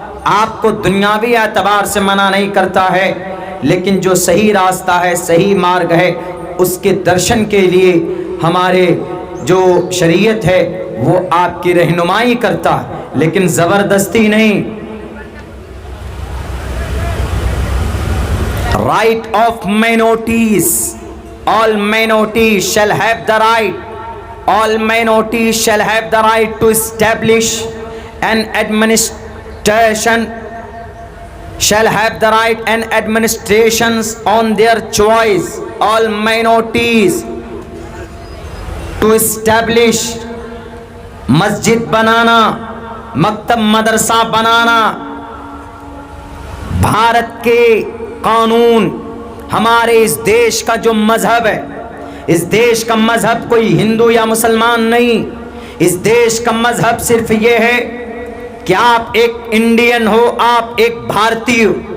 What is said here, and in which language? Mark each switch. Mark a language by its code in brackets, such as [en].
[ur] آپ کو دنیاوی اعتبار سے منع نہیں کرتا ہے، لیکن جو صحیح راستہ ہے، صحیح مارگ ہے، اس کے درشن کے لیے ہمارے جو شریعت ہے وہ آپ کی رہنمائی کرتا ہے، لیکن زبردستی نہیں۔ [en] Right of minorities. All minorities shall have the right. All minorities shall have the right to establish an administration. Shall have the right and administrations on their choice. All minorities to establish [ur] مسجد بنانا، مکتب مدرسہ بنانا، بھارت کے قانون، ہمارے اس دیش کا جو مذہب ہے، اس دیش کا مذہب کوئی ہندو یا مسلمان نہیں، اس دیش کا مذہب صرف یہ ہے کہ آپ ایک انڈین ہو، آپ ایک بھارتی ہو۔